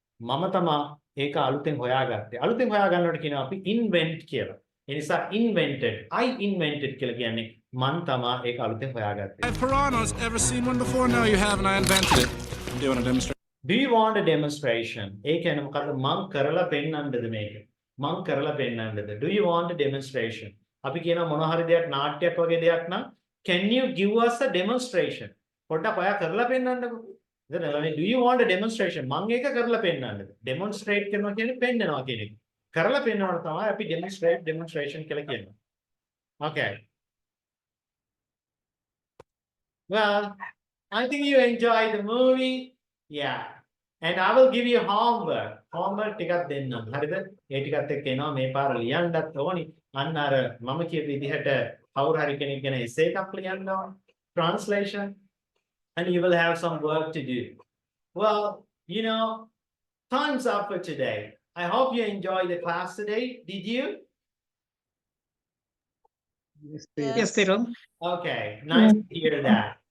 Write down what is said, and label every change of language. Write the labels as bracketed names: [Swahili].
[Sinhala] මම තමයි ඒක අලුතෙන් හොයාගත්තේ. අලුතෙන් හොයාගන්නවට කියනවා අපි invent කියලා. ඒ නිසා invented. [English] I invented [Sinhala] කියලා කියන්නේ මන් තමයි ඒක අලුතෙන් හොයාගත්තේ. [English] Have piranhas ever seen one before? No, you haven't. I invented it. Do you want a demonstration? Do you want a demonstration? [Sinhala] ඒ කියන්නේ මොකද්ද? මං කරලා පෙන්නන්නද මේක? මං කරලා පෙන්නන්නද? [English] Do you want a demonstration? [Sinhala] අපි කියන මොන හරි දෙයක් නාට්‍යයක් වගේ දෙයක් නම් [English] can you give us a demonstration? [Sinhala] පොඩ්ඩක් ඔයා කරලා පෙන්නන්නකෝ. [English] Do you want a demonstration? [Sinhala] මං ඒක කරලා පෙන්නන්නද? Demonstrate කරනවා කියන්නේ පෙන්නනවා කියන එක. කරලා පෙන්නනවට තමයි අපි demonstration කියලා කියනවා. [English] Okay. Well, I think you enjoyed the movie. Yeah. And I will give you homework. [Sinhala] Homework ටිකක් දෙන්නම්. හරිද? ඒ ටිකත් එක්ක එනවා මේ පාර ලියන්නත් ඕනි. අන්න අර මම කියපු විදිහට කවුරු හරි කෙනෙක් ගැන essay එකක් ලියන්න ඕන. [English] Translation. And you will have some work to do. Well, you know, time's up for today. I hope you enjoyed the class today. Did you? Yes, Tiro. Okay, nice to hear that.